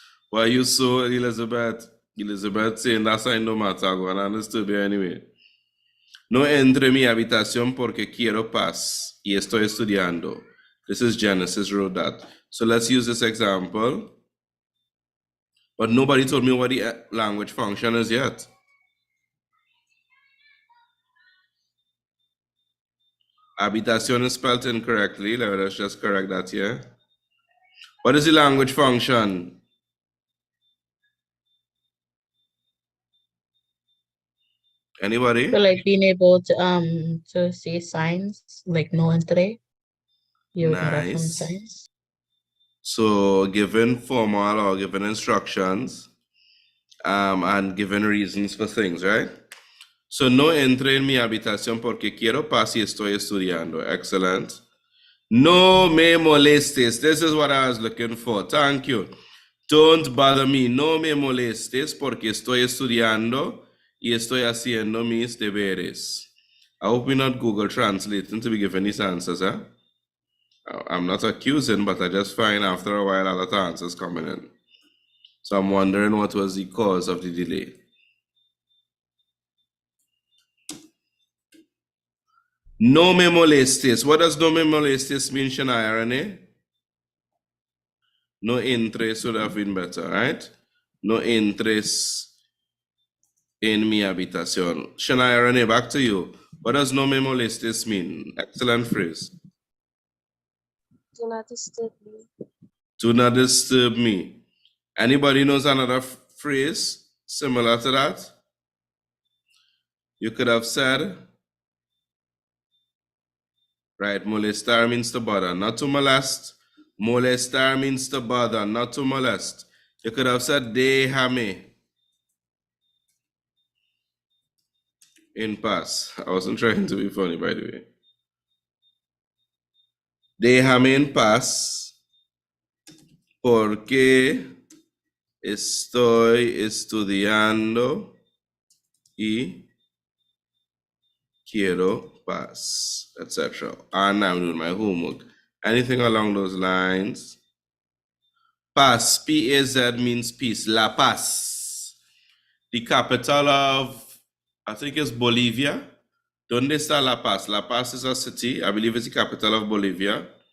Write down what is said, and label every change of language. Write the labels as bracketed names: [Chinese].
[English] Why are you so, Elizabeth? Elizabeth saying that I no matter, I'm going to understand you anyway. [Spanish] No entre mi habitación porque quiero paz y estoy estudiando. [English] This is Genesis wrote that. So let's use this example. But nobody told me what the language function is yet. Habitación is spelled incorrectly. Let's just correct that here. What is the language function? Anybody? So like being able to say signs, like [Spanish] no entre. [English] You would have some signs. So given formal or given instructions, and given reasons for things, right? [Spanish] So no entre en mi habitación porque quiero paz y estoy estudiando. [English] Excellent. [Spanish] No me molestes. [English] This is what I was looking for. Thank you. Don't bother me. [Spanish] No me molestes porque estoy estudiando y estoy haciendo mis deberes. [English] I hope we're not Google translating to be giving these answers, huh? I'm not accusing, but I just find after a while a lot of answers coming in. So I'm wondering what was the cause of the delay. [Spanish] No me molestes. [English] What does [Spanish] no me molestes [English] mean, Shania Rene? No interest would have been better, right? [Spanish] No interest en mi habitación. [English] Shania Rene, back to you. What does [Spanish] no me molestes [English] mean? Excellent phrase. Do not disturb me. Do not disturb me. Anybody knows another phrase similar to that? You could have said, right, molestar means to bother, not to molest. Molestar means to bother, not to molest. You could have said, [Spanish] déjame in paz. [English] I wasn't trying to be funny, by the way. [Spanish] Déjame en paz porque Estoy estudiando y quiero paz, etc. [English] And I'm doing my homework. Anything along those lines? Paz, P-A-Z means peace. La Paz. The capital of, I think it's Bolivia. [Spanish] ¿Dónde está La Paz? [English] La Paz is a city. I believe it's the capital of Bolivia.